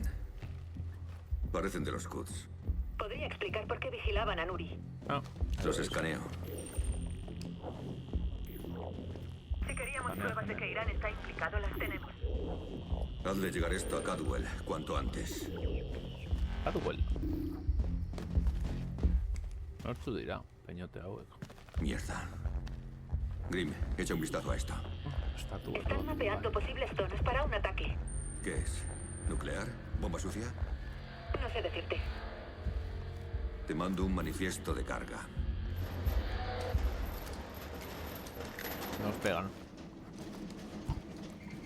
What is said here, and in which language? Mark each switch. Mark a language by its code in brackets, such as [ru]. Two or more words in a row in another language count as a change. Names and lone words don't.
[es] Parecen de los Quds. ¿Podría explicar por qué vigilaban a Nuri? Los escaneo. Si queríamos pruebas de que Irán está implicado, las tenemos. Hazle llegar esto a Cadwell cuanto antes. Cadwell. [eu] Nortzu dira, peñote hauek. [es] Mierda. Grim, echa un vistazo a esto. Están mapeando posibles zonas para un ataque. ¿Qué es? ¿Nuclear? ¿Bomba sucia? No sé decirte. Te mando un manifiesto de carga. Nos pegan.